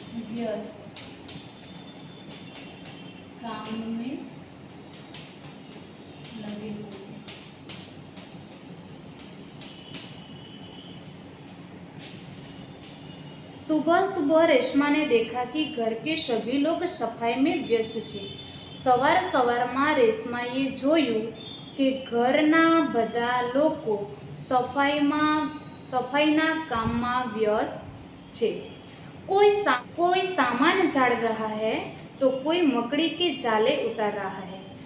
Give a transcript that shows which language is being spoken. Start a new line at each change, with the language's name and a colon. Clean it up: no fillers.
Hindi: व्यस्त काम में लगे हुए। सुबह सुबह रेशमा ने देखा कि घर के सभी लोग सफाई में व्यस्त थे।
Gujarati: सवाરમાં રેશમાએ જોયું કે ઘરના બધા લોકો સફાઈના કામમાં વ્યસ્ત છે।
Hindi: कोई सामान झाड़ रहा है तो कोई मकड़ी के जाले उतार रहा है।